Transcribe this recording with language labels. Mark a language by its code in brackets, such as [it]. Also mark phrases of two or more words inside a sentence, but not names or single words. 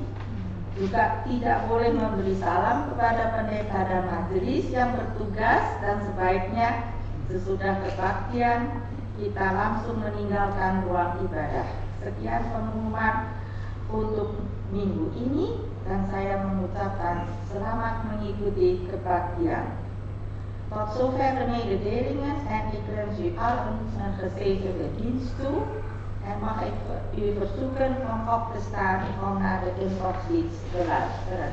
[id] Juga tidak boleh memberi salam kepada pendeta dan majelis yang bertugas, dan sebaiknya sesudah kebaktian kita langsung meninggalkan ruang ibadah. Sekian pengumuman untuk minggu ini dan saya mengucapkan selamat mengikuti kebaktian. [nl] Tot zover de mededelingen en ik wens u allen een gezegende dienst toe. En mag ik u verzoeken om op te staan om naar de intochtdienst te luisteren.